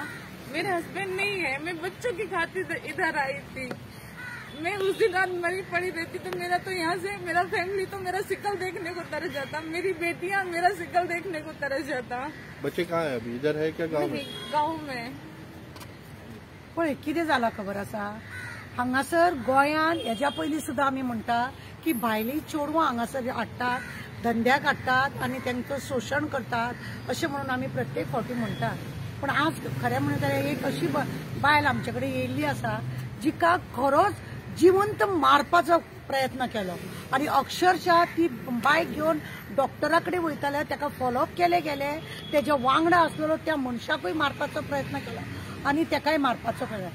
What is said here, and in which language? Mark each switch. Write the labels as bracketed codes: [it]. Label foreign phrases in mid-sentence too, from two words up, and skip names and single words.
[hi] मेरे हस्बैंड नहीं है, मैं बच्चों की खातिर इधर आई थी। मैं उस दिन रात मरी पड़ी रहती तो मेरा तो यहाँ से मेरा फैमिली तो मेरा शिकल देखने को तरस जाता, मेरी बेटियां मेरा शिकल देखने को तरस जाता। बच्चे कहाँ है अभी? इधर है क्या गाँव में? गाँव में। [kok] पळय कितें जालां खबर आसा, हांगासर गोंयान हेज्या पयलीं सुद्दां आमी म्हणटा की भायलीं चोडवां हांगासर हाडटात, धंद्याक हाडटात आनी तांचो शोशण करतात अशें म्हणून आमी प्रत्येक फावटी म्हणटात। पण आज खरें म्हणत जाल्यार एक अशी बायल आमचे कडेन येयल्ली आसा जिका खरोच जिवंत मारपाचो प्रयत्न केलो आणि अक्षरशः ती बायक घेऊन डॉक्टराकडे वयताले, ताका फॉलोअप केले गेले, त्याच्या वांगडा असलेलो त्या मनशाकूय मारपाचो प्रयत्न केलो आणि ताकाय मारपाचो केलो.